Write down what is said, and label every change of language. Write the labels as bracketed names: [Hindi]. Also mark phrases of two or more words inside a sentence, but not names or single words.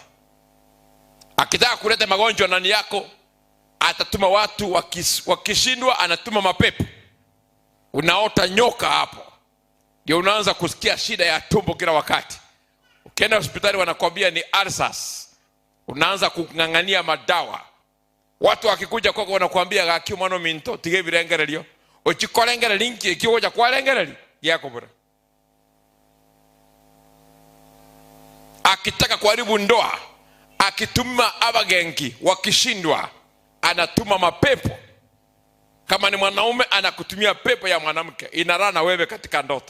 [Swahili] Akitaka kuleta magonjwa ndani yako, atatuma watu, wakishindwa anatuma mapepo. Unaota nyoka hapo, ndio unaanza kusikia shida ya tumbo kila wakati. Ukienda hospitali wanakwambia ni ulcers, unaanza kungangania madawa. Watu wakikuja kwako wanakuambia [Gusii] gaki mwana minto tige birengerelio ochikolengerera linki kiwoja kwalengereri yako bora. [Swahili] Akitaka kuharibu ndoa, akituma abagengi, wakishindwa anatuma mapepo. Kama ni mwanaume anakutumia pepo ya mwanamke, inarana wewe katika ndoto.